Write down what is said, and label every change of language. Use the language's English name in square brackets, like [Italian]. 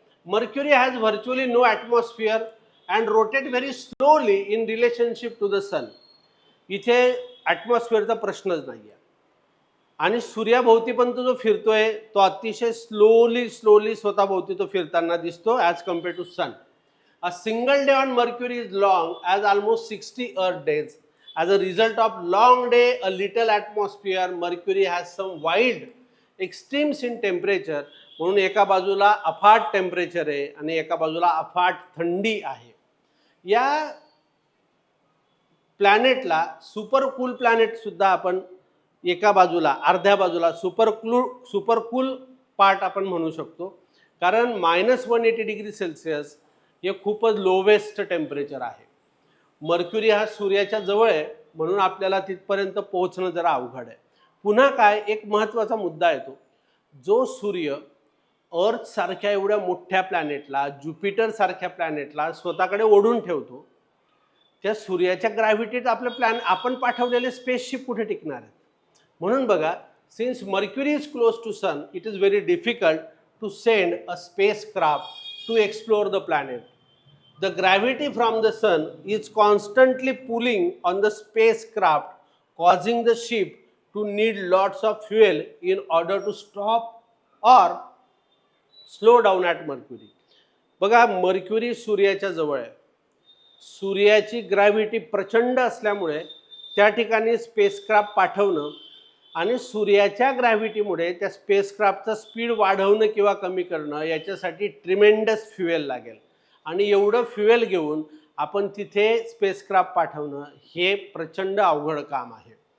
[English] Mercury has virtually no atmosphere and rotate very slowly in relationship to the sun. [Marathi] इथे ॲटमॉस्फिअरचा प्रश्नच नाही आहे आणि सूर्याभोवती पण तो जो फिरतोय तो अतिशय स्लोली स्वतःभोवती तो फिरताना दिसतो [English] As compare to sun. A single day on Mercury is long as almost 60 Earth days. As a result of long day, a little atmosphere, Mercury has some wild extremes in temperature. [Marathi] म्हणून एका बाजूला अफाट temperature आहे आणि एका बाजूला अफाट थंडी आहे. या प्लॅनेटला सुपर कूल प्लॅनेट सुद्धा आपण एका बाजूला अर्ध्या बाजूला सुपर कूल पार्ट आपण म्हणू शकतो, कारण -180 डिग्री सेल्सिअस हे खूपच लोवेस्ट टेम्परेचर आहे. मर्क्युरी हा सूर्याच्या जवळ आहे म्हणून आपल्याला तिथपर्यंत पोहोचणं जरा अवघड आहे. पुन्हा काय एक महत्त्वाचा मुद्दा येतो, जो सूर्य अर्थ सारख्या एवढ्या मोठ्या प्लॅनेटला, ज्युपिटर सारख्या प्लॅनेटला स्वतःकडे ओढून ठेवतो, त्या सूर्याच्या ग्रॅव्हिटीत आपलं आपण पाठवलेले स्पेसशिप कुठे टिकणार आहेत. म्हणून बघा, [English] Since Mercury is close to sun, it is very difficult to send a space craft to explore the planet. The gravity from the sun is constantly pulling on the spacecraft, causing the ship to need lots of fuel in order to stop or slow down at Mercury. [Marathi] बघा, mercury सूर्याच्या जवळ आहे. सूर्याची gravity प्रचंड असल्यामुळे त्या ठिकाणी spacecraft पाठवणं आणि सूर्याच्या ग्रॅव्हिटीमुळे त्या स्पेसक्राफ्टचं स्पीड वाढवणं किंवा कमी करणं याच्यासाठी ट्रिमेंडस फ्युएल लागेल आणि एवढं फ्युएल घेऊन आपण तिथे स्पेसक्राफ्ट पाठवणं हे प्रचंड अवघड काम आहे.